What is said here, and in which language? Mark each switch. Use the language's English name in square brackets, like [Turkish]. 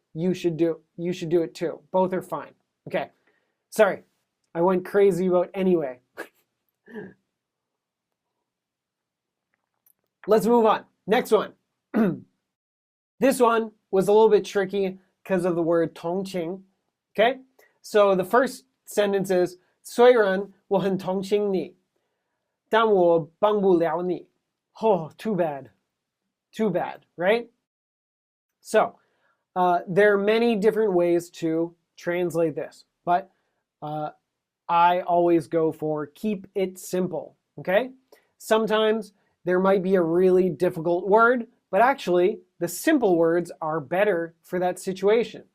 [English] You should do it too. Both are fine. Okay. Sorry. I went crazy about anyway. Let's move on. Next one. This one was a little bit tricky because of the word 同情. Okay? So the first sentence is [Chinese] 虽然我很同情你但我帮不了你. [English] Oh, too bad. Too bad, right? So, there are many different ways to translate this, but I always go for keep it simple, okay? Sometimes there might be a really difficult word, but actually the simple words are better for that situation.